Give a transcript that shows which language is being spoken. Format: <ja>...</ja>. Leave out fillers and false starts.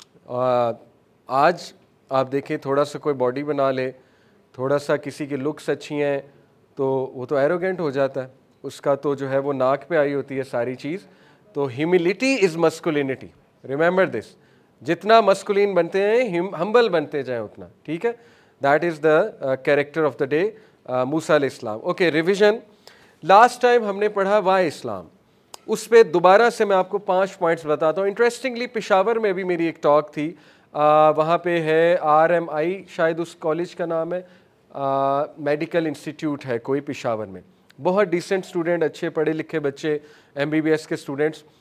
<ur>آج آپ دیکھیں تھوڑا سا کوئی باڈی بنا لے, تھوڑا سا کسی کی لکس اچھی ہیں تو وہ تو ایروگینٹ ہو جاتا ہے, اس کا تو جو ہے وہ ناک پہ آئی ہوتی ہے ساری چیز. تو</ur> <en>humility is masculinity, remember this,</en> <ur>جتنا مسکولین بنتے ہیں ہمبل بنتے جائیں اتنا, ٹھیک ہے.</ur> <en>That is the character of the day, موسیٰ علیہ السلام. Okay, revision.</en> <ur>لاسٹ ٹائم ہم نے پڑھا وائی اسلام, اس پہ دوبارہ سے میں آپ کو 5 پوائنٹس بتاتا ہوں. انٹرسٹنگلی پشاور میں بھی میری ایک ٹاک تھی, وہاں پہ ہے RMI, شاید اس کالج کا نام ہے, میڈیکل انسٹیٹیوٹ ہے کوئی پشاور میں, بہت ڈیسنٹ اسٹوڈنٹ, اچھے پڑھے لکھے بچے, MBBS کے اسٹوڈنٹس.</ur>